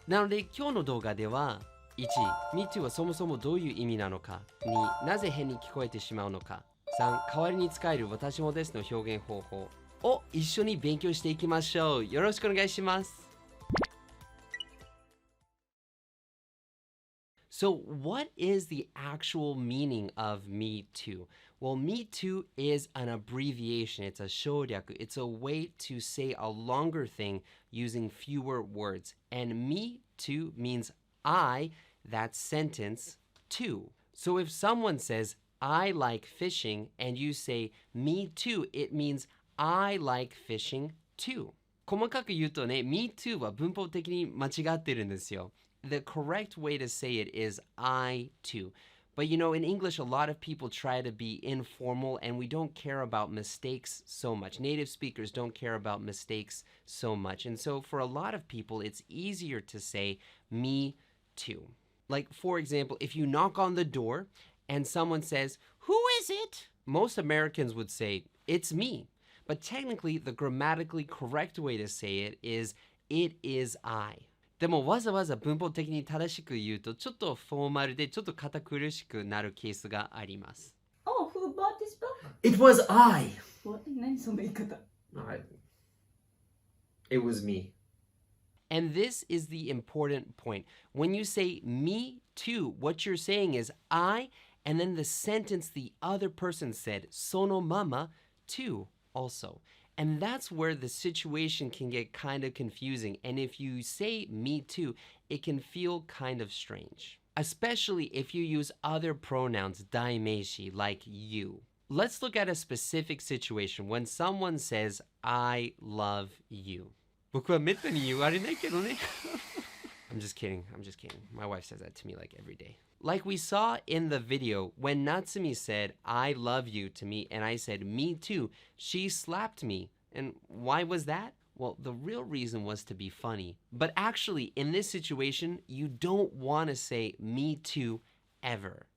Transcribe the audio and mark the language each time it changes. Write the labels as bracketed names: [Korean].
[Japanese] なので今日の動画では、1、 [English] Me too [Japanese] はそもそもどういう意味なのか。 2、なぜ変に聞こえてしまうのか。3、代わりに使える私もですの表現方法を一緒に勉強していきましょう。よろしくお願いします。 [English] So, what is the actual meaning of Me Too? Well, Me Too is an abbreviation. It's a 省略. It's a way to say a longer thing using fewer words. And Me Too means I, that sentence, too. So if someone says, I like fishing, and you say, Me too, it means I like fishing too. [Japanese] 細かく言うとね、 [English] Me too [Japanese] は文法的に間違ってるんですよ。 [English] The correct way to say it is I too. But you know, in English, a lot of people try to be informal and we don't care about mistakes so much. Native speakers don't care about mistakes so much. And so for a lot of people, it's easier to say me too. Like, for example, if you knock on the door and someone says, "Who is it?" Most Americans would say, "It's me." But technically, the grammatically correct way to say it is, "It is I." [Japanese] でもわざわざ文法的に正しく言うとちょっとフォーマルでちょっと堅苦しくなるケースがあります。 [English] Oh, who bought this book? It was I. What? [Japanese] 何その言い方? [English] It was me. And this is the important point. When you say me too, what you're saying is I, and then the sentence the other person said, [Japanese] そのまま [English] too also. And that's where the situation can get kind of confusing. And if you say me too, it can feel kind of strange. Especially if you use other pronouns, 代名詞, like you. Let's look at a specific situation when someone says, I love you. [Japanese] 僕はめったに言われないけどね。 [English] I'm just kidding. My wife says that to me like every day. Like we saw in the video, when Natsumi said, I love you to me, and I said, me too, she slapped me. And why was that? Well, the real reason was to be funny. But actually, in this situation, you don't want to say me too ever.